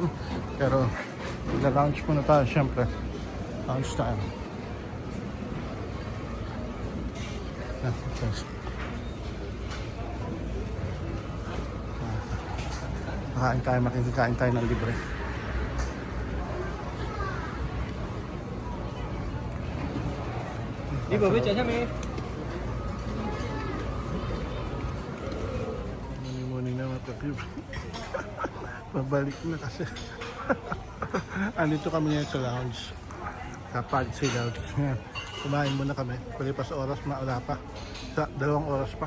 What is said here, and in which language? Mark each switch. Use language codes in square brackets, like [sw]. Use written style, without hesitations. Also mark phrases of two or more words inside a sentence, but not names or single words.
[tl] Pero nag-lounge muna tayo syempre. Lounge tayo. Makain tayo, makikikain tayo ng libre. [vi] Đi vừa với chợ nha mẹ. [tl] Morning na mga ka-cubes. Pabalik na kasi. Andito kami ngayon sa lounge. Kapag si lounge. Kumain muna kami. Palipas oras, wala pa. Sa 2 oras pa.